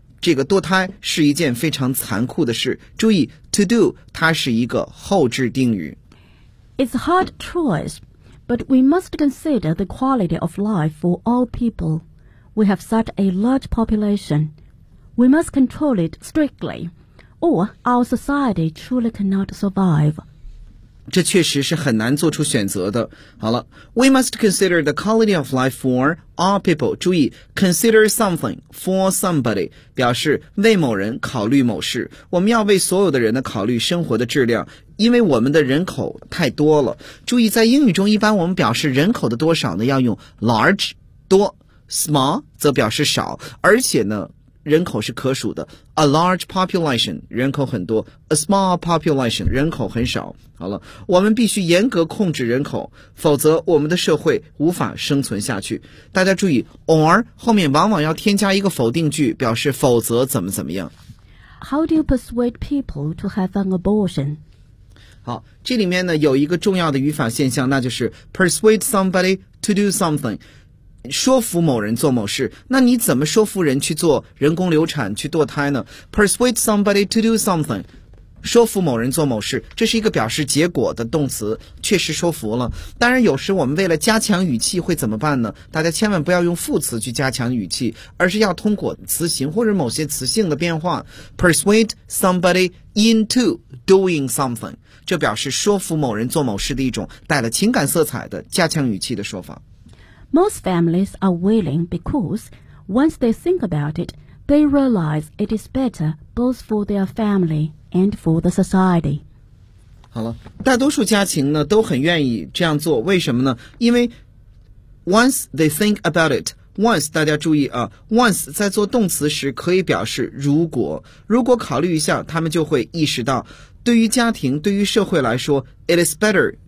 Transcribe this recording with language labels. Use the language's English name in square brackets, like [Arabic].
[Chinese] 这个堕胎是一件非常残酷的事。注意 to do 它是一个后置定语。 [English] It's a hard choice, but we must consider the quality of life for all people. We have such a large population. We must control it strictly, or our society truly cannot survive. [Chinese] 这确实是很难做出选择的。 [English] 好了 ,we must consider the quality of life for all people. [Chinese] 注意 , [English] consider something for somebody, [Chinese] 表示为某人考虑某事。我们要为所有的人的考虑生活的质量，因为我们的人口太多了。注意在英语中一般我们表示人口的多少呢要用 large, 多 ,small, 则表示少。而且呢人口是可数的 , [English] a large population, [Chinese] 人口很多 , [English] a small population, [Chinese] 人口很少。好了我们必须严格控制人口否则我们的社会无法生存下去。大家注意 ,or, 后面往往要添加一个否定句表示否则怎么怎么样。 [English] How do you persuade people to have an abortion? [Chinese] 好这里面呢有一个重要的语法现象那就是 [English] persuade somebody to do something。 [Chinese] 说服某人做某事那你怎么说服人去做人工流产去堕胎呢 [English] Persuade somebody to do something [Chinese] 说服某人做某事这是一个表示结果的动词确实说服了当然有时我们为了加强语气会怎么办呢大家千万不要用副词去加强语气而是要通过词形或者某些词性的变化 [English] Persuade somebody into doing something [Chinese] 这表示说服某人做某事的一种带了情感色彩的加强语气的说法 [English] Most families are willing because once they think about it, they realize it is better both for their family and for the society. [Chinese] 好了，大多数家庭呢都很愿意这样做，为什么呢？因为 [English] once they think about it, [Chinese] once 大家注意啊 ，once 在做动词时可以表示如果考虑一下，他们就会意识到，对于家庭，对于社会来说 ， [English] it is better.